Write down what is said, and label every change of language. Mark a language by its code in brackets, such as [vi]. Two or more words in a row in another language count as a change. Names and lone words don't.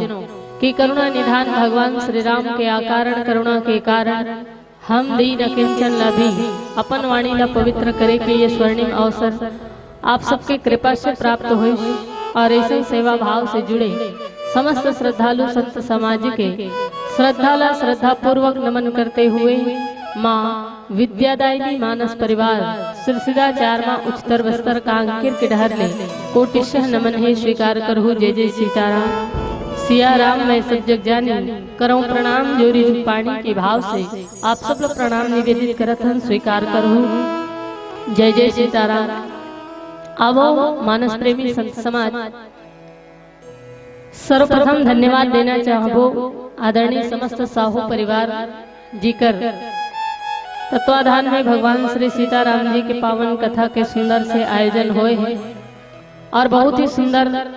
[hne] कि करुणा निधान भगवान श्री राम के आकारण करुणा के कारण हम दीन किंचन लभी अपन वाणी ला पवित्र करे के ये स्वर्णिम अवसर आप सबके कृपा से प्राप्त हुए और ऐसे सेवा भाव से जुड़े समस्त श्रद्धालु संत समाज के श्रद्धा पूर्वक नमन करते हुए माँ विद्यादायिनी मानस परिवार सिरसिदाचार माँ उच्चतर बस्तर कांकिर के डहर ले कोटिशह नमन है स्वीकार करहु जय जय सीताराम [awa] सिया राम मैं सब जग जानी करऊं प्रणाम जोरी पानी [hne] के भाव से आप सब लोग प्रणाम निवेदित करत हन स्वीकार करहु जय जय सीताराम। आवो मानस प्रेमी संत समाज सर्वप्रथम धन्यवाद देना चाहबो आदरणीय समस्त साहू परिवार जीकर तत्वाधान में भगवान श्री सीताराम जी के पावन कथा के सुंदर से आयोजन हुए हैं और बहुत ही सुंदर